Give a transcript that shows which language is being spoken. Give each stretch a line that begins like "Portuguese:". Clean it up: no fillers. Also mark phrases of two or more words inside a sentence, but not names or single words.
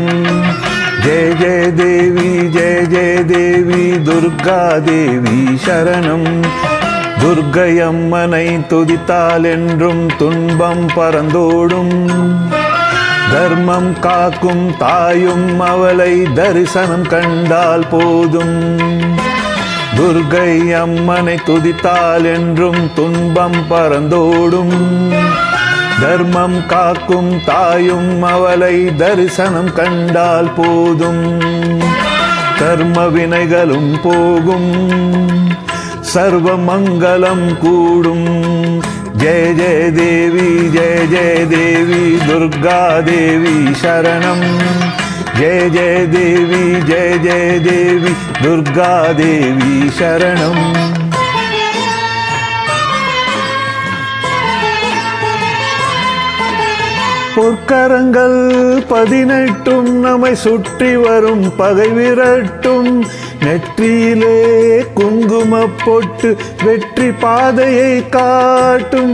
Sanskrit: जय देवी दुर्गा देवी शरणम।
Tamil: துர்க்கையம்மனை துதித்தால் என்றும் துன்பம் பறந்தோடும். தர்மம் காக்கும் தாயும் அவளை தரிசனம் கண்டால் போதும். துர்க்கை அம்மனை துதித்தால் என்றும் துன்பம் பறந்தோடும். தர்மம் காக்கும் தாயும் அவளை தரிசனம் கண்டால் போதும். கர்ம வினைகளும் போகும், சர்வ மங்களம் கூடும்.
Sanskrit: जय जय देवी दुर्गा देवी शरणम्। जय देवी दुर्गा देवी शरणम।
Tamil: பொற்கரங்கள் 18 நம்மை சுற்றி வரும் பகை விரட்டும். நெற்றியிலே குங்கும பொட்டு வெற்றி பாதையை காட்டும்.